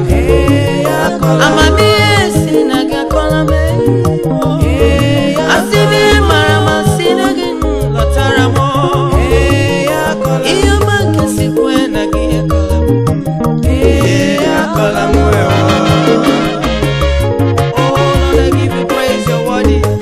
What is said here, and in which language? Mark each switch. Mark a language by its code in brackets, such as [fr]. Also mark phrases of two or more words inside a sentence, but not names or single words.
[ig] Ee, ya akọla m. Amamihe si na gị Akọla m, eh. Asị m ihe mara m, asị na gị lọtara m. Ihe ọma nke si kwe na gị akọla m. [en] Oh, Lord, I give you praise, you're worthy.